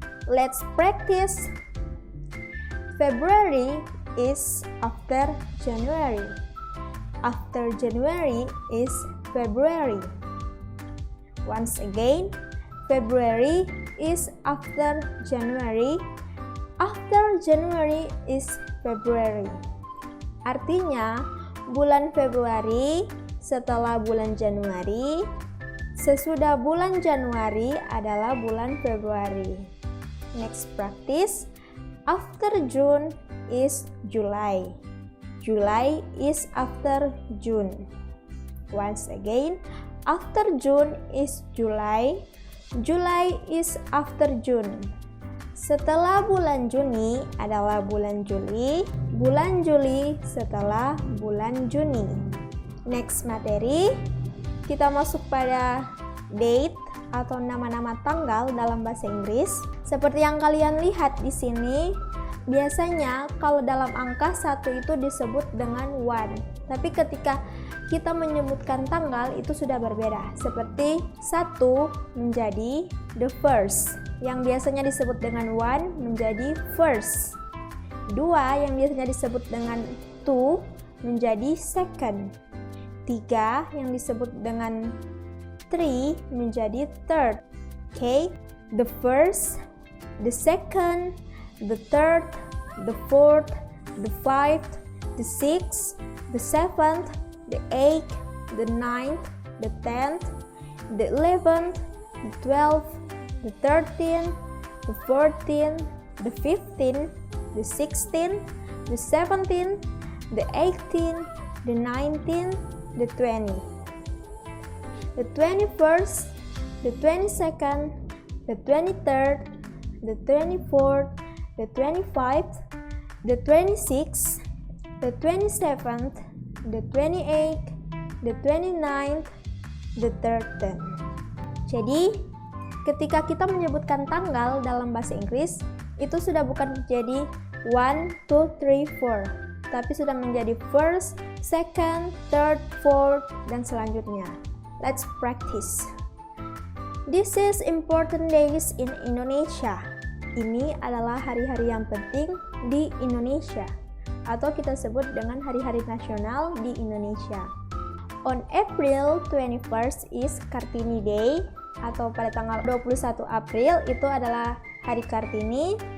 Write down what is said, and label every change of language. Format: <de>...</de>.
<en>Let's practice. February is after January. After January is February. Once again, February is after January. After January is February.</en> <id>Artinya, bulan Februari setelah bulan Januari, sesudah bulan Januari adalah bulan Februari.</id> <en>Next practice. After June is July. July is after June. Once again, after June is July. July is after June.</en> <id>Setelah bulan Juni adalah bulan Juli. Bulan Juli setelah bulan Juni.</id> <en>Next</en> <id>materi, kita masuk pada date atau nama-nama tanggal dalam bahasa Inggris. Seperti yang kalian lihat di sini, biasanya kalau dalam angka 1 itu disebut dengan one. Tapi ketika kita menyebutkan tanggal itu sudah berbeda. Seperti 1 menjadi</id> <en>the first,</en> <id>yang biasanya disebut dengan one menjadi first. 2 yang biasanya disebut dengan two menjadi second. 3 yang disebut dengan three menjadi third.</id> <en>Okay, the first, the second, the third, the fourth, the fifth, the sixth, the seventh, the eighth, the ninth, the 10th, the 11th, the 12th, the 13th, the 14th, the 15th, the 16th, the 17th, the 18th, the 19th, the 20th, the 21st, the 22nd, the 23rd, the 24th, the 25th, the 26th, the 27th, the 28th, the 29th, the 30th.</en> <id>Jadi, ketika kita menyebutkan tanggal dalam bahasa Inggris, itu sudah bukan menjadi 1, 2, 3, 4, tapi sudah menjadi first, second, third, fourth, dan selanjutnya.</id> <en>Let's practice. This is important days in Indonesia.</en> <id>Ini adalah hari-hari yang penting di Indonesia, atau kita sebut dengan hari-hari nasional di Indonesia.</id> <en>On April 21st is Kartini Day,</en> <id>atau pada tanggal 21 April itu adalah Hari Kartini.</id>